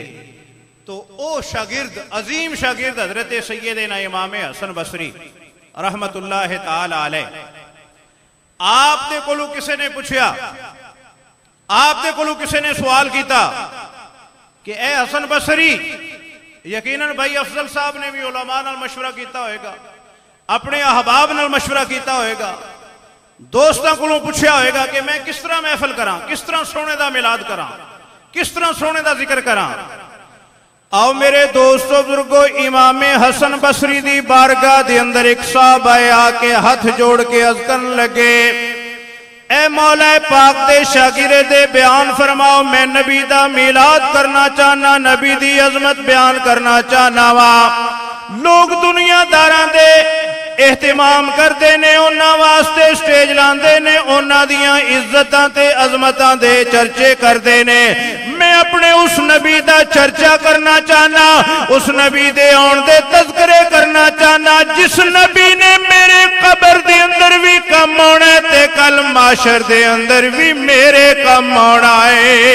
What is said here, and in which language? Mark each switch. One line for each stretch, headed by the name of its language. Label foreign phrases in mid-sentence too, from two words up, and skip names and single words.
Punjabi: تو او شاگرد، عظیم شاگرد حضرت سیدنا امام حسن بصری
Arabic: رحمت اللہ تعالی علیہ،
Punjabi: آپ دے کولو کسے نے پوچھیا، آپ دے کولو کسے نے سوال کیتا کہ اے حسن بصری، یقیناً بھائی افضل صاحب نے بھی علماء نال مشورہ کیتا ہوئے گا، اپنے احباب نال مشورہ کیتا ہوئے گا، دوستاں کولوں پوچھیا ہوئے گا کہ میں کس طرح محفل کراں، کس طرح سونے دا میلاد کراں، کس طرح سونے دا ذکر کراں۔ آؤ میرے دوستو بزرگو، امام حسن بصری دی بارگاہ دی اندر ایک صاحب آئے آ کے ہاتھ جوڑ کے عرض کرن لگے، اے مولا پاک دے شاگرد دے بیان فرماؤ، میں نبی دا میلاد کرنا چاہنا، نبی دی عظمت بیان کرنا چاہنا وا۔ لوگ دنیا داراں دے اہتمام کرتے نے، انہاں واسطے سٹیج لاندے نے، انہاں دیاں عزتاں تے عظمتاں دے چرچے کرتے نے۔ میں اپنے اس نبی دا چرچا کرنا چاہنا، اس نبی دے آن دے تذکرے کرنا چاہنا جس نبی نے میرے قبر دے اندر بھی کم ہونا ہے تے کل معاشر دے اندر بھی میرے کم ہونا ہے۔